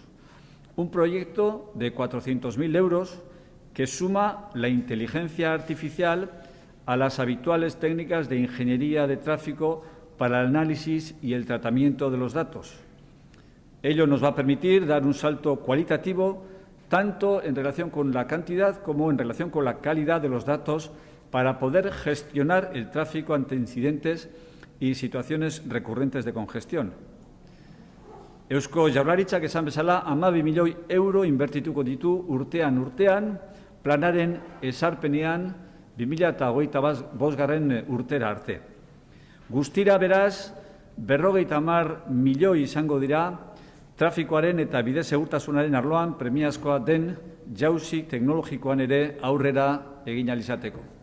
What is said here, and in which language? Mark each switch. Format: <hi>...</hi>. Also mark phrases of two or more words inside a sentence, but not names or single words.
<es>Un proyecto de 400.000 euros que suma la inteligencia artificial a las habituales técnicas de ingeniería de tráfico para el análisis y el tratamiento de los datos. Ello nos va a permitir dar un salto cualitativo tanto en relación con la cantidad como en relación con la calidad de los datos para poder gestionar el tráfico ante incidentes y situaciones recurrentes de congestión.</es> <eu>Eusko Jaurlaritzak esan bezala 12 milioi euro inbertituko ditu urtean planaren ezarpenean 2025 urtera arte. Guztira beraz 50 milioi izango dira trafikoaren eta bide segurtasunaren arloan premiazkoa den jauzi teknologikoan ere aurrera egin ahal izateko.</eu>